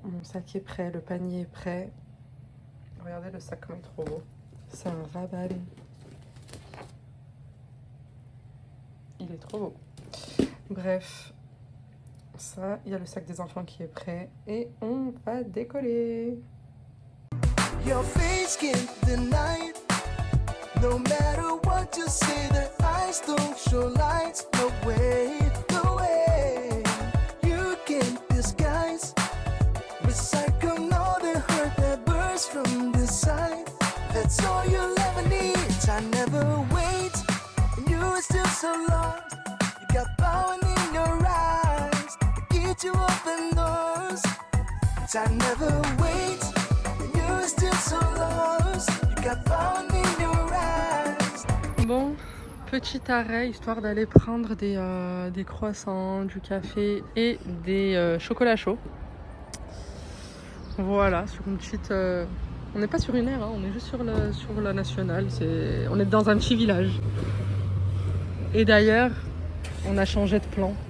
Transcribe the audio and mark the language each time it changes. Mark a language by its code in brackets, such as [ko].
[fr] Mon sac est prêt, le panier est prêt. Regardez le sac comme il est trop beau. C'est un Rabanne. Il est trop beau. Bref, ça, il y a le sac des enfants qui est prêt et on va décoller. [en] Your face can't deny it. No matter what you say, the eyes don't show lights. No way, no way. You can't disguise. Recycle all the hurt that bursts from the side. That's all you'll ever need. I never wait, and you are still so lost. You got power in your eyes to get you open doors. I never wait, and you are still so lost. You got power in your eyes. [fr] Bon, petit arrêt histoire d'aller prendre des croissants, du café et des chocolats chauds. Voilà, sur une petite... On n'est pas sur une aire, hein, on est juste sur la nationale. On est dans un petit village. Et d'ailleurs, on a changé de plan.